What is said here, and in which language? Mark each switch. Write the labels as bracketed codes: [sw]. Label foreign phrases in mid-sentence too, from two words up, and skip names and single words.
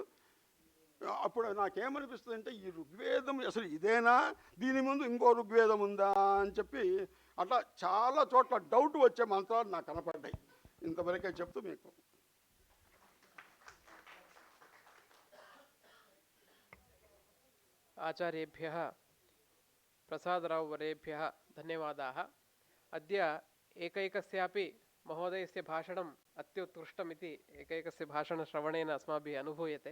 [te] అప్పుడు నాకేమనిపిస్తుంది అంటే, ఈ ఋగ్వేదం అసలు ఇదేనా, దీని ముందు ఇంకో ఋగ్వేదం ఉందా అని చెప్పి అట్లా చాలా చోట్ల డౌట్ వచ్చే మంత్రాలు నాకు కనపడ్డాయి. ఇంతవరకే చెప్తూ మీకు [sa] ఆచార్యేభ్యः प्रसादराव वरेभ्यः धन्यवादाः। अद्य एकैकस्यापि महोदयस्य भाषणम् अत्युत्कृष्टमिति एकैकस्य भाषणश्रवणेन अस्माभिः अनुभूयते।